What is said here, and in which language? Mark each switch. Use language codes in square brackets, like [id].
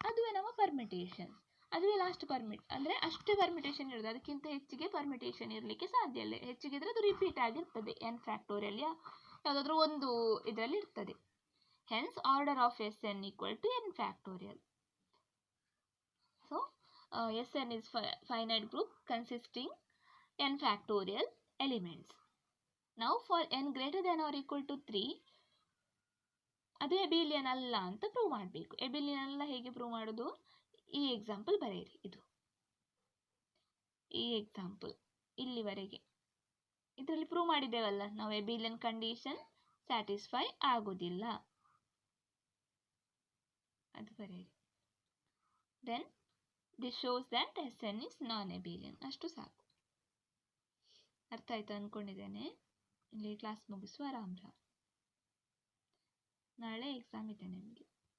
[kn] ಅದುವೇ ನಮ್ಮ ಪರ್ಮಿಟೇಷನ್ಸ್, ಅದುವೇ ಲಾಸ್ಟ್ ಅಂದರೆ ಅಷ್ಟೇ ಪರ್ಮಿಟೇಷನ್ ಇರೋದು, ಅದಕ್ಕಿಂತ ಹೆಚ್ಚಿಗೆ ಪರ್ಮಿಟೇಷನ್ ಇರಲಿಕ್ಕೆ ಸಾಧ್ಯ ಇಲ್ಲ. ಹೆಚ್ಚಿಗೆ ಇದ್ರೆ ಅದು ರಿಪೀಟ್ ಆಗಿರ್ತದೆ. n ಫ್ಯಾಕ್ಟೋರಿಯಲ್ ಯಾವುದಾದ್ರೂ ಒಂದು ಇದರಲ್ಲಿ ಇರ್ತದೆ. [en] Hence order of Sn equal to n factorial. So Sn is finite group consisting n factorial elements. Now for n greater than or equal to 3, [kn] ಅದು ಎಬಿಲಿಯನ್ ಅಲ್ಲ ಅಂತ ಪ್ರೂವ್ ಮಾಡಬೇಕು. ಎಬಿಲಿಯನ್ ಅಲ್ಲ ಹೇಗೆ ಪ್ರೂವ್ ಮಾಡೋದು, ಈ ಎಕ್ಸಾಂಪಲ್ ಬರೆಯಿರಿ. ಈ ಎಕ್ಸಾಂಪಲ್ ಇಲ್ಲಿವರೆಗೆ ಇದರಲ್ಲಿ ಪ್ರೂವ್ ಮಾಡಿದ್ದೇವಲ್ಲ ನಾವು, ಎಬಿಲಿಯನ್ ಕಂಡೀಷನ್ ಸ್ಯಾಟಿಸ್ಫೈ ಆಗೋದಿಲ್ಲ, ಅದು ಬರೆಯಿರಿ. [en] Then this shows that Sn is non-abelian. [kn] ಅಷ್ಟು ಸಾಕು. ಅರ್ಥ ಆಯ್ತು ಅಂದ್ಕೊಂಡಿದ್ದೇನೆ. ಇಲ್ಲಿ ಕ್ಲಾಸ್ ಮುಗಿಸುವ. ರಾಮ್ ರಾಮ್. ನಾಳೆ ಎಕ್ಸಾಮ್ ಇದೆ ನಿಮಗೆ.